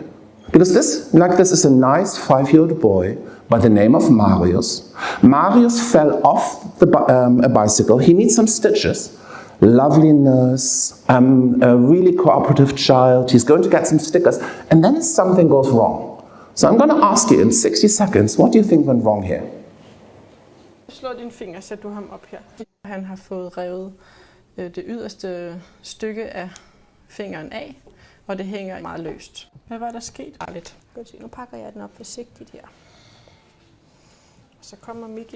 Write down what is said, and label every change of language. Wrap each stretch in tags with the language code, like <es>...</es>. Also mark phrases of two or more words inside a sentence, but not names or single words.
<en>Because this is a nice 5-year-old boy by the name of Marius. Marius fell off a bicycle. He needs some stitches. Lovely nurse, a really cooperative child. He's going to get some stickers. And then something goes wrong. So I'm going to ask you in 60 seconds, what do you think went wrong here?</en> <da>Slå din finger, sæt du ham op her. Han har fået revet det yderste stykke af fingeren af, og det hænger meget løst. Hvad var der sket? Lidt. Nu pakker jeg den op forsigtigt her. Så kommer Miki.</da>